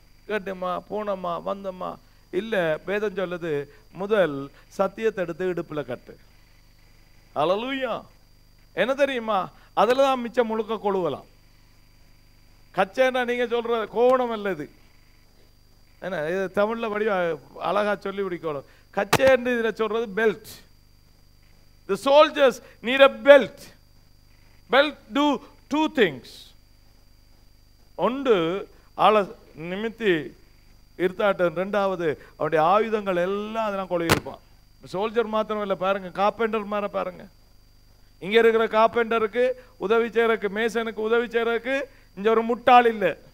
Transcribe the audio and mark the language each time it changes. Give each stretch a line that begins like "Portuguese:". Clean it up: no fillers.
Tamil: கேட்டேம்மா, போனம்மா, வந்தம்மா. இல்ல, வேதம் சொல்லுது, முதல் சத்தியத்தை எடுத்து இடுப்புல கட்டு. ஹல்லேலூயா. என்ன தெரியுமா? அதுல தான் மிச்சம் முழுக்க கொழுவலாம். கச்சைன்னா நீங்க சொல்ற கோவணம் அல்ல இது. என்ன இது தமிழ்ல வடிவ அழகா சொல்லி பிடிக்கணும். கச்சை என்று இதுல சொல்றது belt.
English: The soldiers need a belt. Belt do two things.
Tamil: ஒன்று ஆளை நிமித்தி இருத்தாட்டம், ரெண்டாவது அவருடைய ஆயுதங்கள் எல்லாம் அதெல்லாம் கொள்ளையிருப்பான். சோல்ஜர் மாத்திரம் இல்லை, பாருங்க, கார்பெண்டர் மாதிரி பாருங்க. இங்க இருக்கிற கார்பெண்டருக்கு உதவி செய்யறதுக்கு, மேசனுக்கு உதவி செய்யறதுக்கு இங்க ஒரு முட்டாள் இல்லை.